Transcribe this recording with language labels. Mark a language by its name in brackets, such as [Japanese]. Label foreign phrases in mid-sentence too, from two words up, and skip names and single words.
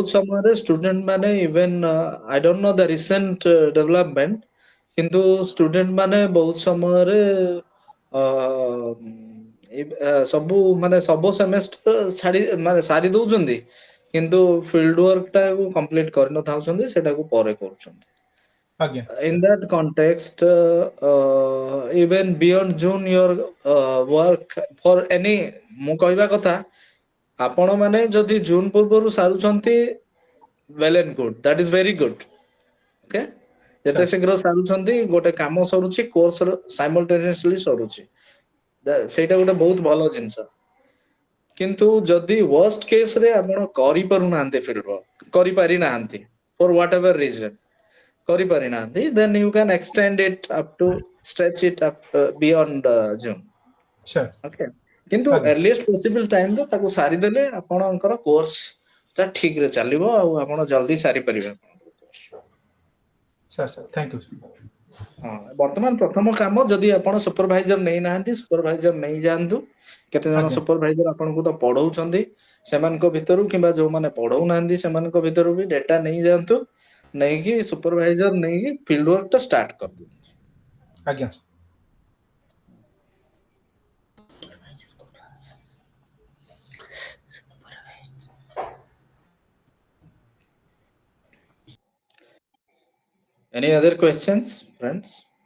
[Odia] ବହୁତ ସମୟରେ ଷ୍ଟୁଡେଣ୍ଟ ମାନେ [English] even I don't know the recent development, [Odia] କିନ୍ତୁ ଷ୍ଟୁଡେଣ୍ଟ ମାନେ ବହୁତ ସମୟରେ ସବୁ ମାନେ ସବୁ ସେମେଷ୍ଟର ଛାଡି ମାନେ ସାରି ଦଉଛନ୍ତି, କିନ୍ତୁ [English] field work [Odia] ଟାକୁ କମ୍ପ୍ଲିଟ କରିନଥାଉଛନ୍ତି, ସେଟାକୁ ପରେ କରୁଛନ୍ତି। ଆଜ୍ଞା [English] In [Odia] ସାର୍ [English] that context, even beyond June, your work for any, [Odia] ମୁଁ କହିବା କଥା, ଆପଣ ମାନେ ଯଦି ଜୁନ ପୂର୍ବରୁ ସାରୁଛନ୍ତି, [English] well and good, that is very good, okay? ଯେତେ [Odia] ସାର୍ ଶୀଘ୍ର ସାରୁଛନ୍ତି, ଗୋଟେ କାମ ସରୁଛି, [English] course simultaneously [Odia] ସରୁଛି, ସେଇଟା ଗୋଟେ ବହୁତ ଭଲ ଜିନିଷ। କିନ୍ତୁ ଯଦି [English] worst case [Odia] ରେ ଆପଣ କରିପାରୁନାହାନ୍ତି, [English] field work [Odia] କରିପାରି ନାହାନ୍ତି, [English] for whatever reason [Odia] କରିପାରିନାହାନ୍ତି, [English] then you can extend it up to stretch it up beyond June, [Odia] ସାର୍ [English] okay? କିନ୍ତୁ [Odia] ଆଜ୍ଞା [English] earliest possible time [Odia] ରେ ତାକୁ ସାରିଦେଲେ ଆପଣଙ୍କର କୋର୍ସ ଟା ଠିକ ରେ ଚାଲିବ, ଆଉ ଆପଣ ଜଲଦି ସାରିପାରିବେ। ସାର୍ ସାର୍ [English] thank you. [Odia] ହଁ, ବର୍ତ୍ତମାନ ପ୍ରଥମ କାମ, ଯଦି ଆପଣ ସୁପରଭାଇଜର ନେଇନାହାନ୍ତି, ସୁପରଭାଇଜର ନେଇଯାଆନ୍ତୁ। କେତେ ଜଣ ଆଜ୍ଞା ସୁପରଭାଇଜର ଆପଣଙ୍କୁ ତ ପଢଉଛନ୍ତି, ସେମାନଙ୍କ ଭିତରୁ କିମ୍ବା ଯୋଉମାନେ ପଢଉନାହାନ୍ତି ସେମାନଙ୍କ ଭିତରୁ ବି ଡେଟା ନେଇଯାଆନ୍ତୁ, ନେଇକି ସୁପରଭାଇଜର ନେଇକି [English] field work [Odia] ଟା ଷ୍ଟାର୍ଟ କରିଦିଅନ୍ତୁ। ଆଜ୍ଞା [English] Any other questions, friends?